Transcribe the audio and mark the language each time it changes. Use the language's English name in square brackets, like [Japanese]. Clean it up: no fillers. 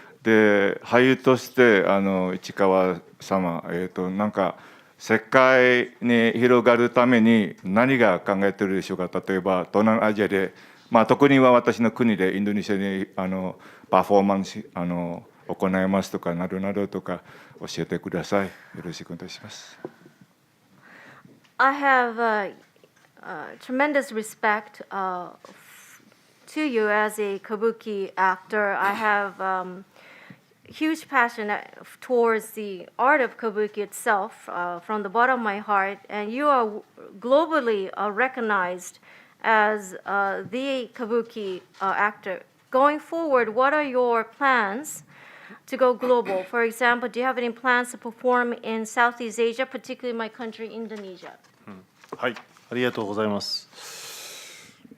[Japanese] で、俳優として市川様、なんか世界に広がるために何が考えているでしょうか。例えば東南アジアで、特には私の国でインドネシアにパフォーマンス行いますとかなどなどとか教えてください。よろしくお願いします。 [English] I have tremendous respect to you as a kabuki actor. I have huge passion towards the art of kabuki itself from the bottom of my heart, and you are globally recognized as the kabuki actor. Going forward, what are your plans to go global? For example, do you have any plans to perform in Southeast Asia, particularly my country, Indonesia? [Japanese] はい、ありがとうございます。